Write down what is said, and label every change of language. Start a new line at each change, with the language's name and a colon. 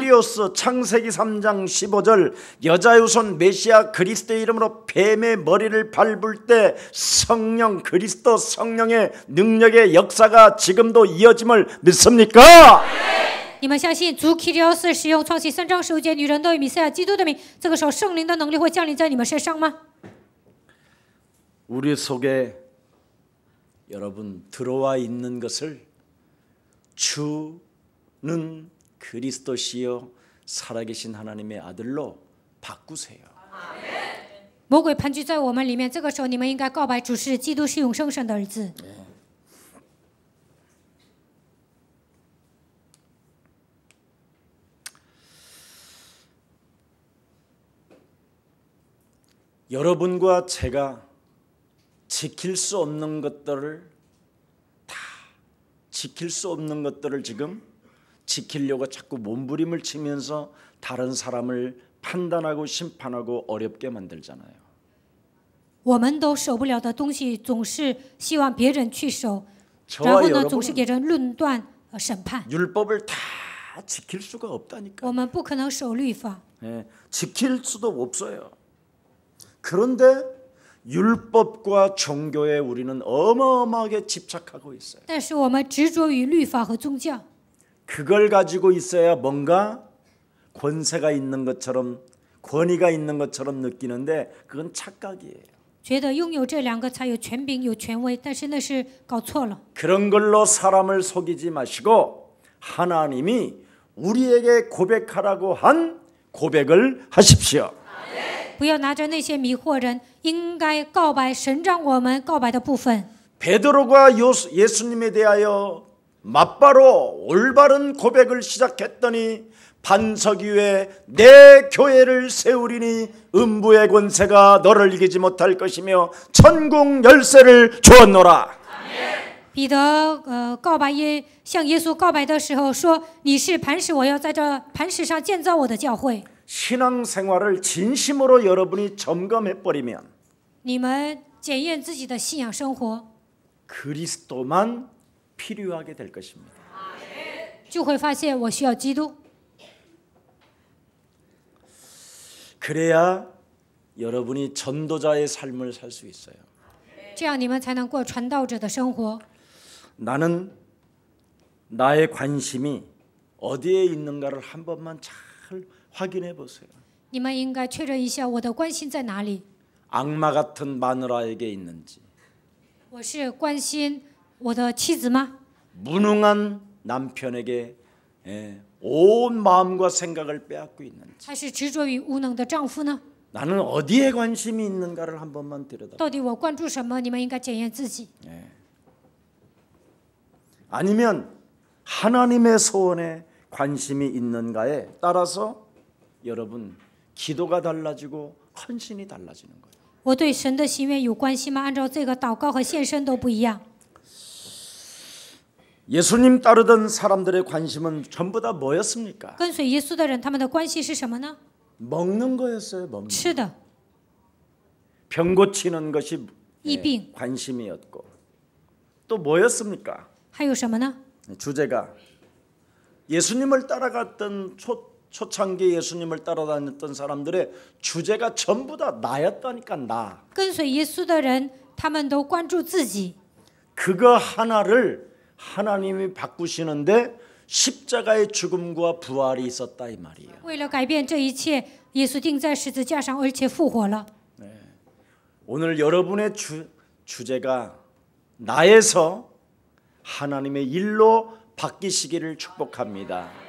Korean: 키리오스 창세기 3장 15절 여자의 후손 메시아 그리스도의 이름으로 뱀의 머리를 밟을 때 성령 그리스도 성령의 능력의 역사가 지금도 이어짐을 믿습니까?
Chinese: 你们相信主 Kyrios 使用创世3章15节女人都以弥赛亚基督的名，这个时候圣灵的能力会降临在你们身上吗？
Korean: 우리 속에 여러분 들어와 있는 것을 주는 그리스도시요 살아계신 하나님의 아들로 바꾸세요.
Chinese: 魔鬼盘踞在我们里面，这个时候你们应该告白主是基督，是永生神的儿子。
Korean: 여러분과 제가 지킬 수 없는 것들을 다 지킬 수 없는 것들을 지금 지키려고 자꾸 몸부림을 치면서 다른 사람을 판단하고 심판하고 어렵게 만들잖아요.
Chinese: 我们都守不了的东西，总是希望别人去守，然
Korean: 저와
Chinese: 后呢，总是
Korean: 여러분은
Chinese: 给人论断审判。
Korean: 율법을 다 지킬 수가 없다니까.
Chinese: 我们不可能守律法，
Korean: 예, 지킬 수도 없어요. 그런데 율법과 종교에 우리는 어마어마하게 집착하고 있어요.
Chinese: 但是我们执着于律法和宗教，
Korean: 그걸 가지고 있어야 뭔가 권세가 있는 것처럼 권위가 있는 것처럼 느끼는데 그건 착각이에요.
Chinese: 觉得拥有这两个才有权柄、有权威，但是那是搞错了。
Korean: 그런 걸로 사람을 속이지 마시고 하나님이 우리에게 고백하라고 한 고백을 하십시오.
Chinese: 不要拿着那些迷惑人，应该告白神让我们告白的部分。
Korean: 베드로가 예수님에 대하여 맞바로 올바른 고백을 시작했더니 반석 위에 내 교회를 세우리니 음부의 권세가 너를 이기지 못할 것이며 천국 열쇠를 주었노라.
Chinese: 彼得向耶稣告白的时候说：“你是磐石，我要在这磐石上建造我的教会。”
Korean: 신앙생활을 진심으로 여러분이 점검해버리면
Chinese: 你们检验自己的信仰生活，
Korean: 그리스도만 필요하게 될 것입니다.
Chinese: 就会发现我需要基督。
Korean: 그래야 여러분이 전도자의 삶을 살 수 있어요.
Chinese: 这样你们才能过传道者的生活。
Korean: 나는 나의 관심이 어디에 있는가를 한 번만 잘 확인해 보세요.
Chinese: 你们应该确认一下我的关心在哪里。
Korean: 악마 같은 마누라에게 있는지,
Chinese: 我是关心我的妻子吗？
Korean: 무능한 남편에게 온 마음과 생각을 빼앗고 있는지,
Chinese: 还是执着于无能的丈夫呢？
Korean: 나는 어디에 관심이 있는가를 한 번만 들여다.
Chinese: 到底我关注什么？你们应该检验自己。
Korean: 아니면 하나님의 소원에 관심이 있는가에 따라서 여러분 기도가 달라지고 헌신이 달라지는 거예요.
Chinese: 我对神的心愿有关系吗？按照这个，祷告和献身都不一样。
Korean: 예수님 따르던 사람들의 관심은 전부 다 뭐였습니까?
Chinese: 跟随耶稣的人，他们的关系是什么呢？
Korean: 먹는 거였어요. 먹는.
Chinese: 吃的，
Korean: 병 고치는 것이
Chinese: 疫病，
Korean: 관심이었고 또 뭐였습니까?
Chinese: 还有什么呢？
Korean: 주제가 예수님을 따라갔던 초창기 예수님을 따라다녔던 사람들의 주제가 전부 다 나였다니까. 나.
Chinese: 跟随耶稣的人，他们都关注自己。
Korean: 그거 하나를 하나님이 바꾸시는데 십자가의 죽음과 부활이 있었다 이 말이에요.
Chinese: 为了改变这一切，耶稣钉在十字架上，而且复活了。
Korean: 오늘 여러분의 주제가 나에서 하나님의 일로 바뀌시기를 축복합니다.